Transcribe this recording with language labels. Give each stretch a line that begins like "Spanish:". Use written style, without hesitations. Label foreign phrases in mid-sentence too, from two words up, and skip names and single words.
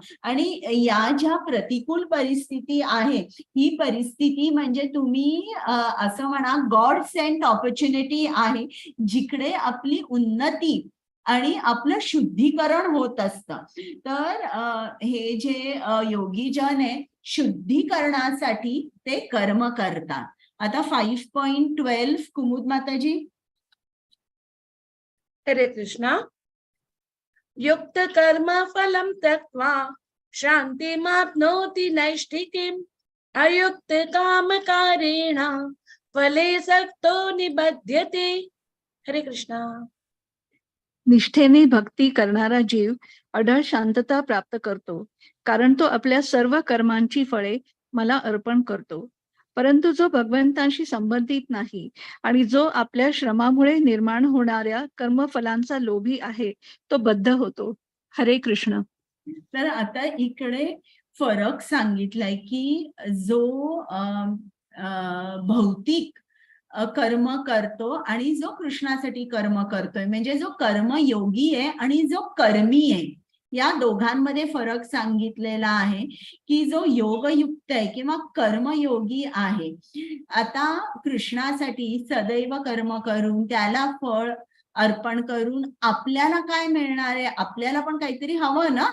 Marathi: आणि या ज्या प्रतिकूल परिस्थिती आहे ही परिस्थिती म्हणजे तुम्ही असं म्हणा
English: God sent opportunity
Marathi: आहे, जिकडे आपली उन्नती आणि आपलं शुद्धीकरण होत असतं. तर हे जे योगीजन आहे शुद्धीकरणासाठी ते कर्म करतात. आता 5.12 कुमुद माताजी. हरे कृष्णा.
Sanskrit: युक्त कर्म फलम त्यक्त्वा शान्तिमाप्नोति नैष्ठिकीम् अयुक्त कामकारेण फले सक्तो निबध्यते.
Marathi: हरे कृष्णा. निष्ठेने भक्ती करणारा जीव अढळ शांतता प्राप्त करतो, कारण तो आपल्या सर्व कर्मांची फळे मला अर्पण करतो. परंतु जो भगवंताशी संबंधित नाही आणि जो आपल्या श्रमामुळे निर्माण होणाऱ्या कर्मफलांचा लोभी आहे, तो बद्ध होतो. हरे कृष्ण. तर आता इकडे फरक सांगितलाय की जो भौतिक कर्म करतो आणि जो कृष्णासाठी कर्म करतोय, म्हणजे जो कर्मयोगी आहे आणि जो कर्मी आहे, या दोघांमध्ये फरक सांगितलेला आहे की जो योगयुक्त आहे किंवा कर्मयोगी आहे, आता कृष्णासाठी सदैव कर्म करून त्याला फळ अर्पण करून आपल्याला काय मिळणार आहे, आपल्याला पण काहीतरी हवं ना.